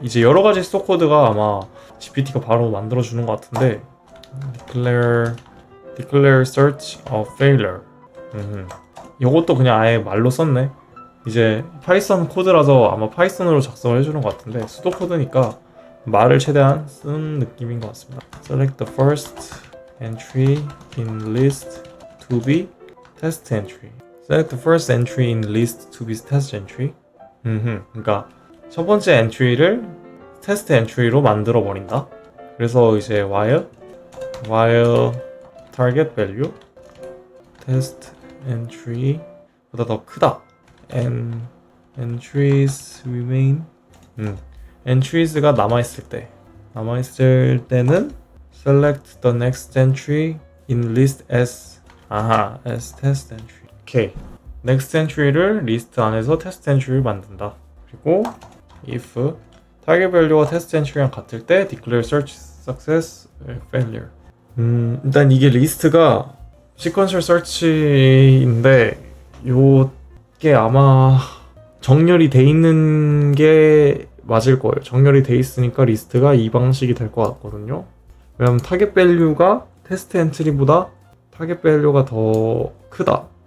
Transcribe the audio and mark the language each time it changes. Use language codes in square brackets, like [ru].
[ko] 이제 여러 가지 스토 코드가 아마 GPT가 바로 만들어주는 것 같은데, [en] declare search of failure. [ko] 요것도 그냥 아예 말로 썼네. 이제 파이썬 코드라서 아마 파이썬으로 작성을 해주는 것 같은데, 수도 코드니까 말을 최대한 쓰는 느낌인 것 같습니다. [en] Select the first entry in list to be test entry. Select the first entry in list to be test entry. [ko] 그러니까 첫 번째 엔트리를 테스트 엔트리로 만들어 버린다. 그래서 이제 [en] while target value test [ko] entry보다 더 크다. [en] and entries remain. entries가 [ko] 남아있을 때는 [en] select the next entry in list as test entry. [ko] 오케이. next entry를 리스트 안에서 테스트 엔트리를 만든다. 그리고 [en] if target value가 [ko] 테스트 엔트리랑 같을 때 [en] declare search success failure. [ko] 일단 이게 리스트가 sequential search인데 요게 아마 정렬이 돼 있는 게 맞을 거예요. 정렬이 돼 있으니까 리스트가 이 방식이 될 것 같거든요. 왜냐면 타겟 밸류가 테스트 엔트리보다 타겟 밸류가 더 크다.